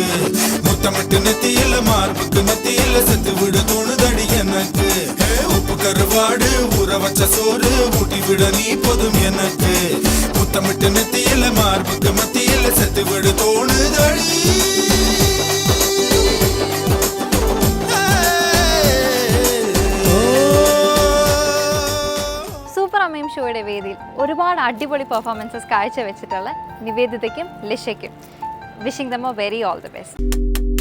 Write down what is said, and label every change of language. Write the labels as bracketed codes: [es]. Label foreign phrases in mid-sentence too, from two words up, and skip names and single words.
[ta] முத்தமிட்டு நெத்தியில மார்புக்கு நெத்தியில செத்து விட தோணுதடி எனக்கு. உப்பு கருவாடு ஊற வச்ச சோறு ஊட்டி விட நீ போதும் எனக்கு. முத்தமிட்டு நெத்தியில மார்புக்கு மத்தியில செத்து விட தோணுதடி. [ml] ഷോയുടെ വേദിയിൽ ഒരുപാട് അടിപൊളി പെർഫോമൻസസ് കാഴ്ചവെച്ചിട്ടുള്ള നിവേദിതയ്ക്കും ലിഷയ്ക്കും [en] wishing them a very all the best.